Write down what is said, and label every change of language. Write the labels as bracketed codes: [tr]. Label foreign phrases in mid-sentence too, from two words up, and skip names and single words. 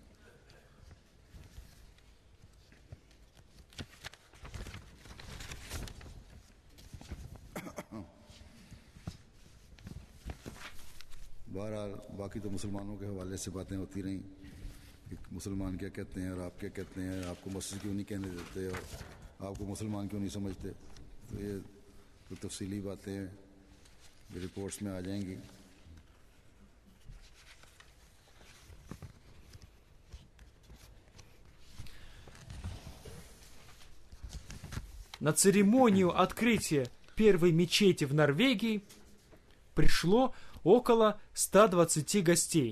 [ur] بہرحال باقی تو مسلمانوں کے حوالے سے باتیں ہوتی رہیں، مسلمان کیا کہتے ہیں اور آپ کیا کہتے ہیں، آپ کو مسجد کیوں نہیں کہنے دیتے اور آپ کو مسلمان کیوں نہیں سمجھتے. تو یہ تو تفصیلی باتیں یہ رپورٹس میں آ جائیں گی. [ru] На церемонию открытия первой мечети в Норвегии пришло около 120 гостей.